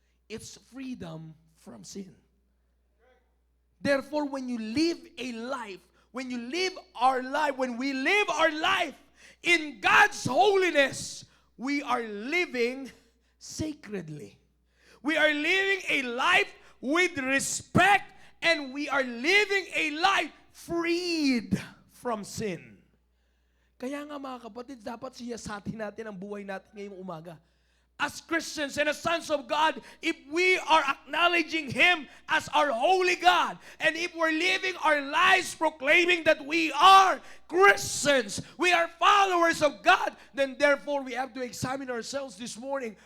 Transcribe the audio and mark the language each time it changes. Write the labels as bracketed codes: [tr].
[en] It's freedom from sin. Therefore, when you live a life, when we live our life in God's holiness, we are living sacredly. We are living a life with respect, and we are living a life freed from sin. [tl] Kaya nga mga kapatid, dapat siyasatin natin ang buhay natin ngayong umaga. [en] As Christians and as sons of God, if we are acknowledging Him as our holy God, and if we're living our lives proclaiming that we are Christians, we are followers of God, then therefore we have to examine ourselves this morning.